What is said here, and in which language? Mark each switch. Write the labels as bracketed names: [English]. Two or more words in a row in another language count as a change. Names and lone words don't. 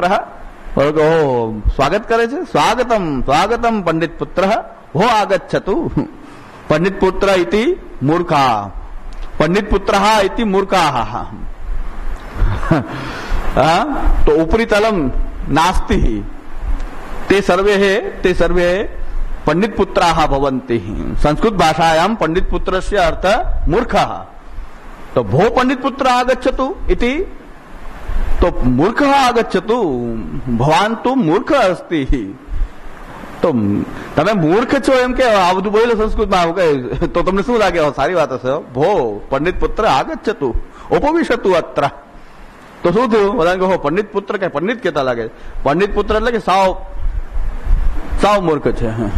[Gujarati] સ્વાગત કરે છે. [Sanskrit] સ્વાગતમ સ્વાગતમ પંડિત પુત્ર ભો આગચ્છતુ. પંડિત પુત્ર ઇતિ મૂર્ખા, પંડિત પુત્ર ઇતિ મૂર્ખા. તો ઉપરી તલમ नास्ति ते सर्वे पंडित पुत्राः भवन्ति। संस्कृत भाषायां पंडित पुत्रस्य अर्थ मूर्खः। तो भो पंडित पुत्र आगच्छतु इति, तो मूर्खः आगच्छतु, भवान् तु मूर्ख अस्ति। [Gujarati] તો તમે મૂર્ખ છો એમ કે આ બધું બોલો સંસ્કૃતમાં, તો તમને શું લાગે સારી વાત હશે? [Sanskrit] ભો પંડિત પુત્ર આગચ્છતુ ઉપવિશતુ અત્ર, [Gujarati] તો શું થયું? બધાને કહો પંડિત પુત્ર કે પંડિત કેતા લાગે? પંડિત પુત્ર એટલે કે સાવ મૂર્ખ છે.